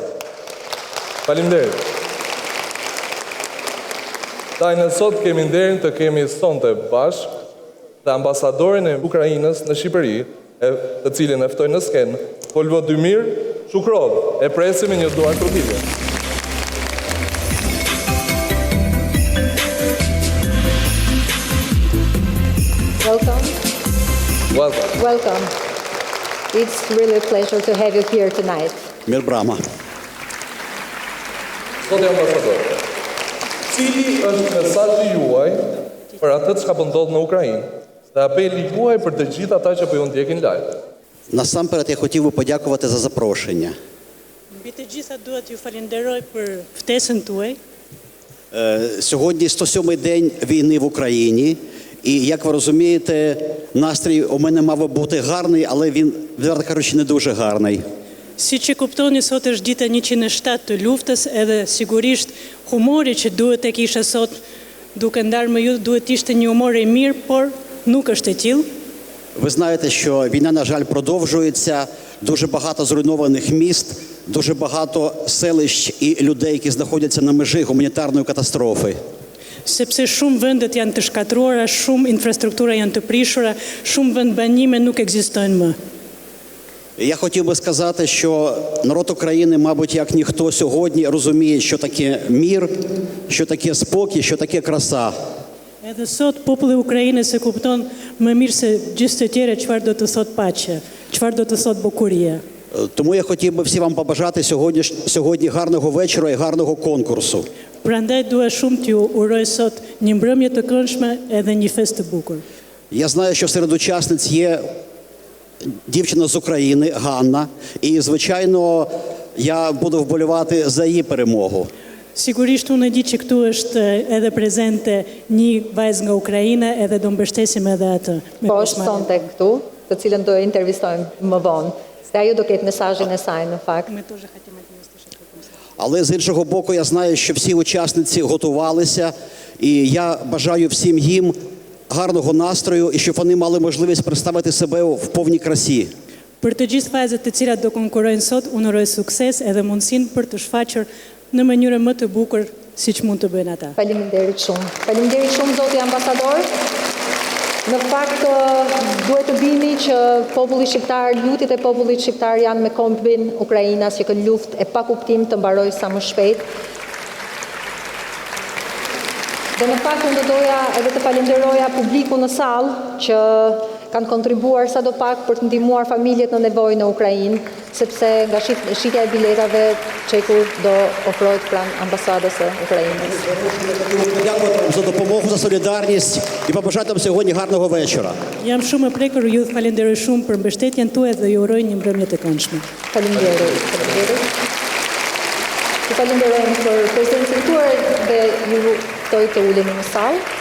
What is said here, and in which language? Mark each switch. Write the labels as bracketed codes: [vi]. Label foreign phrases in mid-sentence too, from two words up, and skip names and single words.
[sq] Faleminderit. Dajnë sot kemi nderin të kemi sonte bashkë dhe ambasadorin e Ukrainës në Shqipëri, të cilin e ftoj në skenë, Volodymyr Shukrov, e presim me një duar trupitje. [en] Welcome. Welcome. It's really a pleasure to have you here tonight. [sq] Mirë brama. Sot e ambasador, cili është mesazhi juaj për atë që ka ndodhur në Ukrainë dhe apeli juaj për të gjithë ata që po ju ndjekin live? [uk] Насамперед я хотів би подякувати за запрошення. [sq] Mbi të gjitha duhet ju falenderoj për ftesën tuaj. [uk] Сьогодні 107-й день війни в Україні. І, як ви розумієте, настрій у мене мав би бути гарний, але він, відверто кажучи, не дуже гарний. [sq] Siç e kuptoni, sot është dita 107 të luftës, edhe sigurisht humori që duhet e kisha sot duke ndarë me ju duhet ishte një humor i mirë, por nuk është e tillë. [uk] Ви знаєте, що війна, на жаль, продовжується, дуже багато зруйнованих міст, дуже багато селищ і людей, які знаходяться на межі гуманітарної катастрофи. [sq] Sepse shumë vendet janë të shkatruara, shumë infrastruktura janë të prishura, shumë vend banime nuk ekzistojnë më. [uk] Я хотів би сказати, що народ України, мабуть, як ніхто сьогодні розуміє, що таке мір, що таке спокій, що таке краса. [sq] Edhe sot populli i Ukrainës e kupton më mirë se gjithë të tjerë çfarë do të thotë paqe, çfarë do të thotë bukuria. [uk] Тому я хотів би всім вам побажати сьогодні гарного вечора і гарного конкурсу. [sq] Prandaj dua shumë t'ju uroj sot një mbrëmje të këndshme edhe një festë të bukur. [uk] Я знаю, що серед учасниць є дівчина з України, Ганна, і, звичайно, я буду вболівати за її перемогу. [sq] Sigurisht unë e di që këtu është edhe prezente një vajzë nga Ukraina, edhe do mbështesim edhe atë. Po është sonte këtu, të cilën do e intervistojmë më vonë. Se ajo do ketë mesazhin e saj në fakt. [uk] Але з іншого боку, я знаю, що всі учасниці готувалися, і я бажаю всім їм гарного настрою, і щоб вони мали можливість представити себе в повній красі. [sq] Për të gjithë vajzat të cilat do konkurrojnë sot, unë uroj sukses edhe mundësinë për të shfaqur në mënyrë më të bukur siç mund të bëjnë ata. Faleminderit shumë. Faleminderit shumë zoti ambasador. Në fakt duhet të dini që populli shqiptar, lutjet e popullit shqiptar janë me kombin Ukrainas që këtë luftë e pa kuptim të mbarojë sa më shpejt. Dhe në fakt unë doja edhe të falenderoja publikun në sallë që kanë kontribuar sadopak për të ndihmuar familjet në nevojë në Ukrainë, sepse nga shitja e biletave Çeku do ofrohet pranë ambasadës së Ukrainës. [uk] Дякую вам за допомогу, за солідарність і побажати вам сьогодні гарного вечора. [sq] Jam shumë e prekur, ju falenderoj shumë për mbështetjen tuaj dhe ju uroj një mbrëmje të këndshme. Faleminderit. Ju falenderojmë për prezencën tuaj dhe ju ftoj të uleni në sallë.